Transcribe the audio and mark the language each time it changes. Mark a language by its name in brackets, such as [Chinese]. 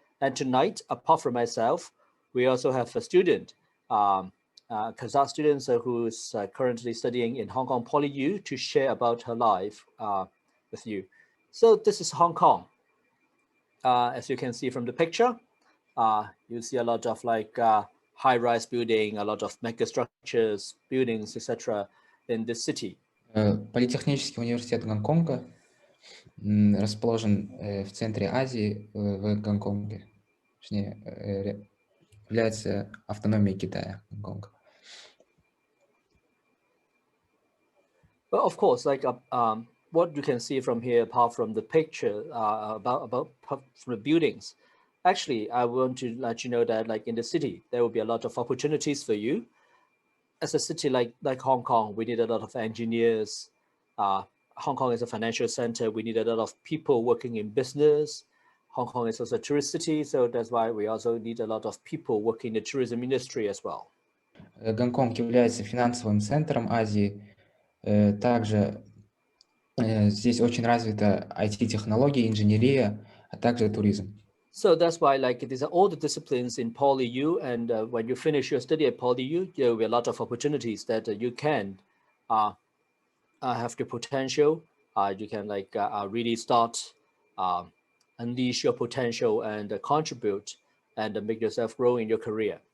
[English] And tonight, apart from myself, we also have a student, Kazakh student who is currently studying in Hong Kong PolyU to share about her life with you. So this is Hong Kong. As you can see from the picture, you see a lot of high-rise building, a lot of mega structures, buildings, etc. in this city. [Russian] Политехнический университет Гонконга расположен в центре Азии, в Гонконге. Точнее, является автономией Китая, Гонконга. [English] But of course, what you can see from here, apart from the picture about from the buildings, actually, I want to let you know that in the city, there will be a lot of opportunities for you. As a city like Hong Kong, we need a lot of engineers. Hong Kong is a financial center. We need a lot of people working in business. Hong Kong is also a tourist city, so that's why we also need a lot of people working in the tourism industry as well. [Russian] Гонконг является финансовым центром Азии. Также здесь очень развита IT-технология, инженерия, а также туризм. [English] So that's why these are all the disciplines in PolyU, and when you finish your study at PolyU, there will be a lot of opportunities that you can have the potential. You can really start unleash your potential and contribute and make yourself grow in your career.